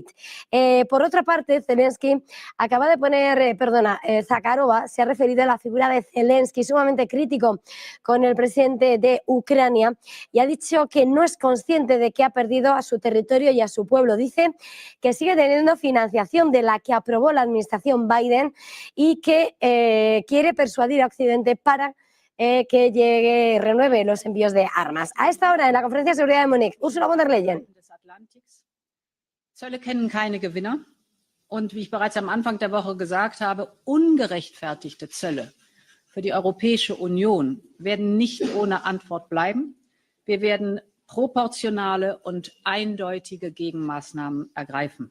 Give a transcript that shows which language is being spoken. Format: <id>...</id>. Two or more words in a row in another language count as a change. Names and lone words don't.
<es>Por otra parte, Zakharova se ha referido a la figura de Zelensky, sumamente crítico con el presidente de Ucrania, y ha dicho que no es consciente de que ha perdido a su territorio y a su pueblo. Dice que sigue teniendo financiación de la que aprobó la administración Biden y que quiere persuadir a Occidente para que renueve los envíos de armas. A esta hora, en la Conferencia de Seguridad de Múnich, Ursula von der Leyen.</es> <de>Zölle kennen keine Gewinner. Und wie ich bereits am Anfang der Woche gesagt habe, ungerechtfertigte Zölle für die Europäische Union werden nicht ohne Antwort bleiben. Wir werden proportionale und eindeutige Gegenmaßnahmen ergreifen.</de>